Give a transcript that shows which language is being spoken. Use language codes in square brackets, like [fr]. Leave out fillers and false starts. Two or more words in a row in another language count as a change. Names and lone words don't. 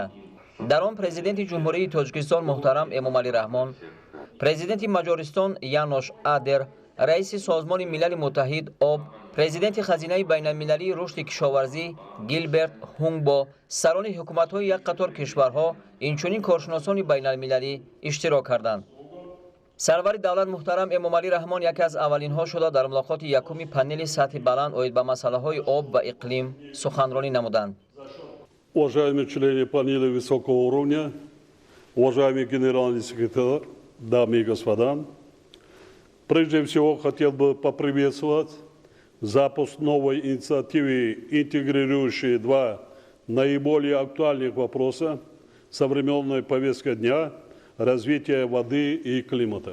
[tg] дар он президенти ҷумҳурии Тоҷикистон муҳтарам Эмомалӣ Раҳмон, президенти Маҷористон Янош Адер, раиси созмони милали муттаҳид об, президенти хазинаи байналмилалии рушди кишоварзӣ Гилберт Ҳунгбо, сарони ҳукуматҳои як қатор кишварҳо инчунин коршиносони байналмилалӣ иштирок карданд. сарвари давлат муҳтарам Эмомалӣ Раҳмон яке аз аввалинҳо шуда дар мулоқоти якуми панели сатҳи баланд оид ба масъалаҳои об ва иқлим суханронӣ намуданд. [ru] Уважаемые члены панеля высокого уровня, уважаемый генеральный секретарь, дамы и господа, прежде всего хотел бы поприветствовать запуск новой инициативы, интегрирующей два наиболее актуальных вопроса современной повестки дня – развития воды и климата.